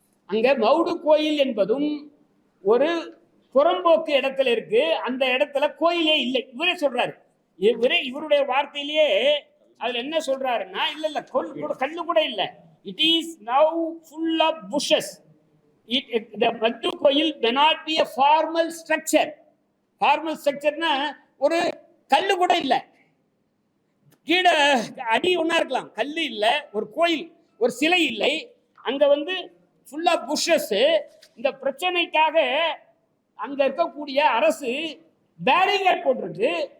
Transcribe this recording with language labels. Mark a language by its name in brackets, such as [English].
[Tamil] அங்க மவுடு கோயில் என்பதும் ஒரு புறம்போக்கு இடத்துல இருக்கு. அந்த இடத்துல கோயிலே இல்லை. இவரே சொல்றாரு. இவருடைய வார்த்தையிலேயே அதுல என்ன சொல்றாருன்னா, இல்ல கல்லு கூட இல்ல, [English] It is now full of bushes. The mud koil cannot be a formal structure. [Tamil] Formal ஸ்ட்ரக்சர்னா ஒரு கல்லு கூட இல்லை, கீழே அடி ஒன்னா இருக்கலாம், கல்லு இல்லை, ஒரு கோயில், ஒரு சிலை இல்லை. அங்க வந்து ஃபுல்லா புஷஸ். இந்த பிரச்சனைக்காக அங்க இருக்கக்கூடிய அரசு பேரிகேட் போட்டிருக்கு.